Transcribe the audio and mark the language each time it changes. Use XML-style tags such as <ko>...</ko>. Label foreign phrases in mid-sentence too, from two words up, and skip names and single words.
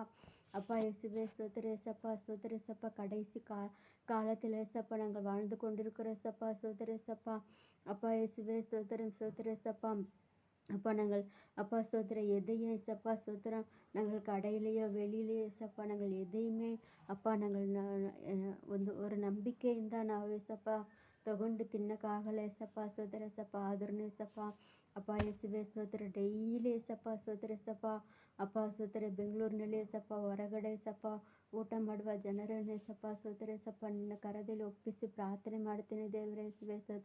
<ta>அப்பா இயேசுவே ஸ்தோத்திர சப்பா ஸ்தோத்திர சப்பா. கடைசி காலத்தில் ஏசப்பா நாங்கள் வாழ்ந்து கொண்டிருக்கிற சப்பா ஸ்தோத்திர சப்பா. அப்பா இயேசுவே ஸ்தோத்திரம் ஸ்தோத்திர சப்பா. அப்பா நாங்கள் அப்பா ஸ்தோத்திரம் எதையும் ஏசப்பா ஸ்தோத்திரம் நாங்கள் கடையிலையோ வெளியிலையோ ஏசப்பா நாங்கள் எதையுமே அப்பா நாங்கள்</ta> <kn>ಒಂದು ನಂಬಿಕೆಯಿಂದ ನಾವು ಏಸಪ್ಪ ತಗೊಂಡು ತಿನ್ನಕ್ಕಾಗಲ್ಲ ಏಸಪ್ಪ ಸ್ತೋತ್ರ ಏಸಪ್ಪ. ಆದ್ರೂ ಏಸಪ್ಪ ಅಪ್ಪ ಯೇಸುವೆ ಸ್ತೋತ್ರ ಡೈಲಿ ಏಸಪ್ಪ ಸ್ತೋತ್ರ ಏಸಪ್ಪ. ಅಪ್ಪ ಸ್ತೋತ್ರ ಬೆಂಗಳೂರಿನಲ್ಲಿ ಏಸಪ್ಪ ಹೊರಗಡೆ ಏಸಪ್ಪ ಊಟ ಮಾಡುವ ಜನರನ್ನು ಏಸಪ್ಪ ಸ್ತೋತ್ರ ಏಸಪ್ಪ ನಿನ್ನ ಕರದಲ್ಲಿ ಒಪ್ಪಿಸಿ ಪ್ರಾರ್ಥನೆ ಮಾಡ್ತೀನಿ ದೇವರೇ ಯೇಸುವೆ ಸ್ತೋತ್ರ.</kn>